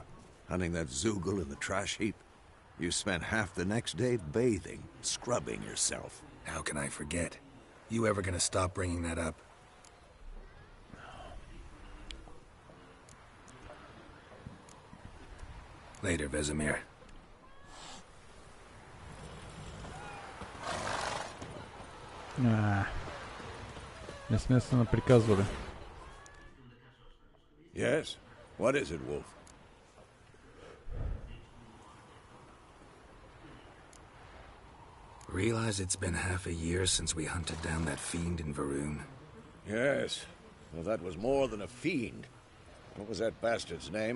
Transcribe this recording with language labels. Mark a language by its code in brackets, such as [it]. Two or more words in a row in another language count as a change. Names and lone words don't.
[en] Hunting that Zoogle in the trash heap? You spent half the next day bathing, scrubbing yourself. How can I forget? You ever gonna stop bringing that up? Later, Vesemir. [bg] Не сме се наприказвали. [en] Yes? What is it, Wolf? Realize it's been half a year since we hunted down that fiend in Varun? Yes. Well, that was more than a fiend. What was that bastard's name?